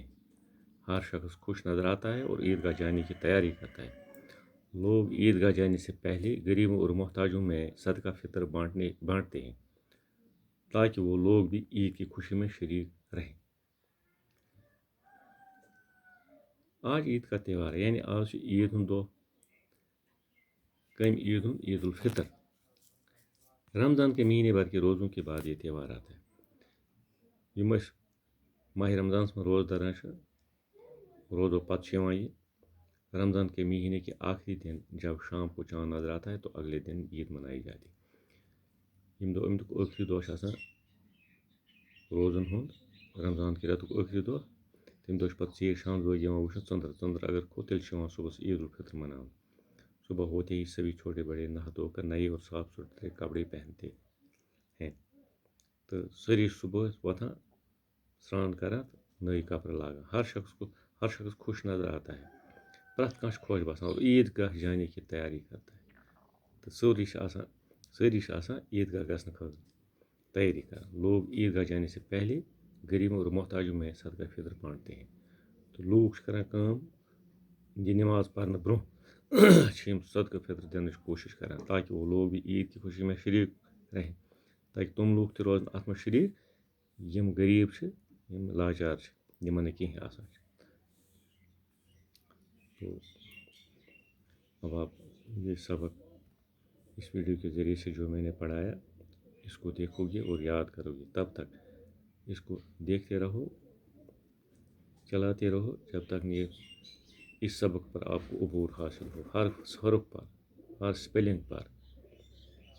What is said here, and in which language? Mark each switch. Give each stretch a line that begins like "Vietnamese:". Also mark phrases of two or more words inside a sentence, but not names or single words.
Urdu: ہر شخص خوش نظر آتا ہے اور عیدگاہ جانے کی تیاری کرتا ہے. لوگ عیدگاہ جانے سے پہلے غریبوں اور محتاجوں میں صدقہ فطر بانٹتے ہیں تاکہ وہ لوگ بھی عید کی خوشی میں شریک رہیں. آج عید کا تہوار ہے، یعنی
Kashmiri: آج عید ہند دۄہ. کم عید ہند عید الفطر.
Urdu: رمضان کے مہینے بھر کے روزوں کے بعد یہ تہوار آتا ہے.
Kashmiri: یم ماہ رمضانس میں روزٕ دَران چھِ روزو پتہٕ چھِ یِوان یہ.
Urdu: رمضان کے مہینے کے آخری دن جب شام کو چاند نظر آتا ہے تو اگلے دن عید منائی جاتی ہے.
Kashmiri: یم دۄہ امیُک ٲخری دۄہ چھِ آسان روزن ہُنٛد. رمضان کے رٮ۪تُک ٲخری دۄہ. تمہِ دۄہ چھِ پتہٕ ژیٖرۍ شامس بٲگۍ یِوان وٕچھنہِ ژٔنٛدٕر اگر کھوٚت تیٚلہِ چھِ یِوان صُبحس عید الفطر مناونہٕ.
Urdu: صبح ہوتے ہی سبھی چھوٹے بڑے نہا دھو کر نئے اور صاف ستھرے کپڑے پہنتے ہیں.
Kashmiri: تہٕ سٲری صبح وۄتھان سرٛان کران تہٕ نٔے کپرٕ لاگان.
Urdu: ہر شخص خوش نظر آتا ہے.
Kashmiri: پرٛٮ۪تھ کانٛہہ چھُ خۄش باسان
Urdu: اور عیدگاہ جانے کی تیاری کرتا ہے.
Kashmiri: تہٕ سٲری چھِ آسان عیدگاہ گژھنہٕ خٲطرٕ تیٲری کران.
Urdu: لوگ عیدگاہ جانے سے پہلے غریبوں اور محتاجوں میں صدقہ فطر بانٹتے ہیں.
Kashmiri: تہٕ لوٗکھ چھِ کران کٲم، یہِ نٮ۪ماز پرنہٕ برٛونٛہہ چھِ یِم صدقہ فطر دِنٕچ کوٗشش کران
Urdu: تاکہ وہ لوگ بھی عید کی خوشی میں شریک رہیں.
Kashmiri: تاکہ تِم لوٗکھ تہِ روزن اَتھ منٛز شریک یِم غریٖب چھِ، یِم لاچار چھِ، یِمن نہٕ کِہیٖنۍ آسان چھِ.
Urdu: تو اب آپ یہ سبق اس ویڈیو کے ذریعے سے جو میں نے پڑھایا اس کو دیکھو گے اور یاد کرو گے. تب تک اس کو دیکھتے رہو، چلاتے رہو جب تک اس سبق پر آپ کو عبور حاصل ہو، ہر حرف پر، ہر اسپیلنگ پر.